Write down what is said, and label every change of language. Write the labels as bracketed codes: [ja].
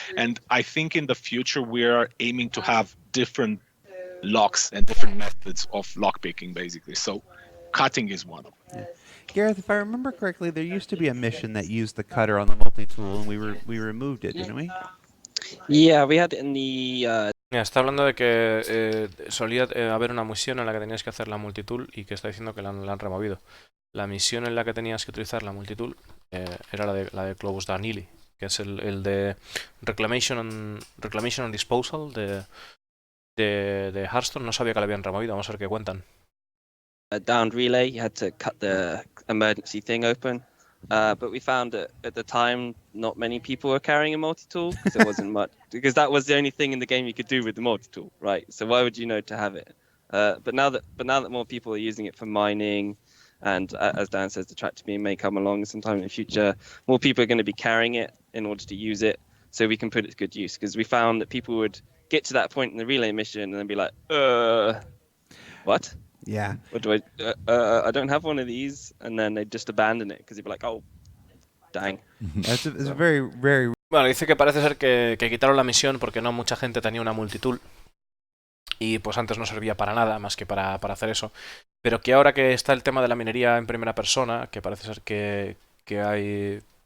[en] And I think in the future we're aiming to have different locks and different methods of lockpicking, basically. So cutting is one of them. Yeah. Gareth, if I remember correctly, there used to be a mission that used the cutter on the multi-tool, and we removed it, didn't we? Yeah, we had it in the... [es] Está hablando de que solía haber una misión en la que tenías que hacer la multitool y que está diciendo que la han removido. La misión en la que tenías que utilizar la multitool era la de Globus Danili. que es el de Reclamation and Disposal de Hearthstone. No sabía que lo habían removido, vamos a ver qué cuentan. [en] A downed relay, you had to cut the emergency thing open. But we found that at the time, not many people were carrying a multi-tool because there wasn't much. Because that was the only thing in the game you could do with the multi-tool, right? So why would you know to have it? But now that more people are using it for mining, and as Dan says, the tractor beam may come along sometime in the future, more people are going to be carrying it in order to use it, so we can put it to good use. Because we found that people would get to that point in the relay mission and then be like, what? Yeah. What do I don't have one of these, and then they just abandon it because they'd be like, oh, dang. It's a very, very. [es] Bueno, dice que parece ser que quitaron la misión porque no mucha gente tenía una multitool. Y pues antes no servía para nada más que para hacer eso. Pero que ahora que está el tema de la minería en primera persona, que parece ser que hay...